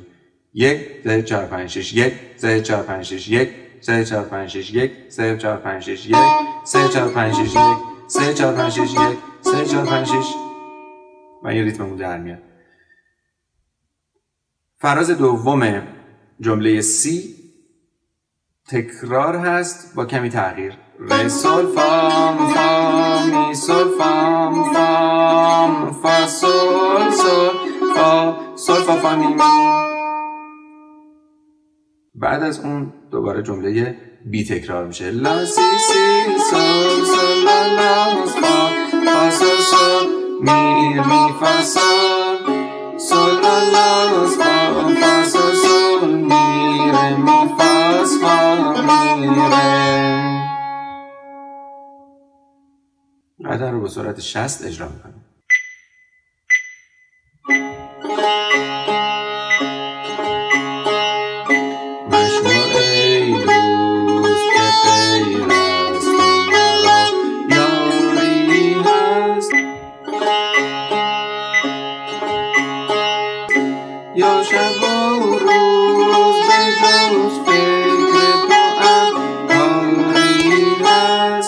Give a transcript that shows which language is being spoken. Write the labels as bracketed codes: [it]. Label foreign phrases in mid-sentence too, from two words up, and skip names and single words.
[fa] 1 0 4 5 6 1 0 4 5 6 1 0 4 5 6 1 0 4 5 6 1 0 4 5 6 1 0 4 5 6 1 0 4 5 6 و این ریتممون در میاد. فراز دوم جمله سی تکرار هست با کمی تغییر. ر سول فام فام می سول فام فام فا سول سول فا سول فا فا می می. بعد از اون دوباره جمله بی تکرار میشه. لا سی سی سول سول لا لا فا فا سول سول می می فا سول سول لا لا فا فا سول سول می ر می فا فا می ر. قطعه رو به صورت 60 اجرا میکنیم. مشمار ای دوست که غیر از تو مرا یاری هست، یا شب و روز به جز فکر تو کاری هست.